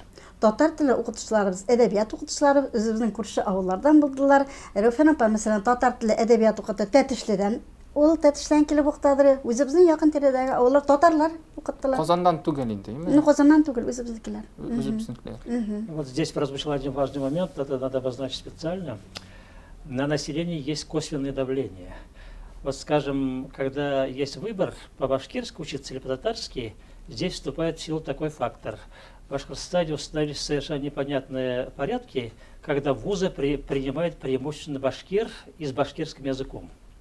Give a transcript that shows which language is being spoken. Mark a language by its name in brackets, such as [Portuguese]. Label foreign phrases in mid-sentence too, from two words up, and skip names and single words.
[Tatar] Татар теле укытучыларыбыз, әдәбият укытучылары үзебезнең күрше авыллардан булдылар. Рәфән апа мәсәлән татар теле әдәбият укыты Тәтешледән. Ул Тәтешледән килеп укытадыр. Үзебезнең якын тирәдәге авыллар татарлар укыттылар. Казандан түгел инде, име? Казаннан түгел, үзебезнекеләр. Үзебезнекеләр. [Russian] Вот здесь прозвучал один важный момент, это надо обозначить специально. На населении есть косвенное давление. Вот скажем, когда есть выбор по-башкирски учиться или по-татарски, здесь вступает в силу такой фактор. В Башкортостане установились совершенно непонятные порядки, когда вузы принимают преимущественно башкир и с башкирским языком.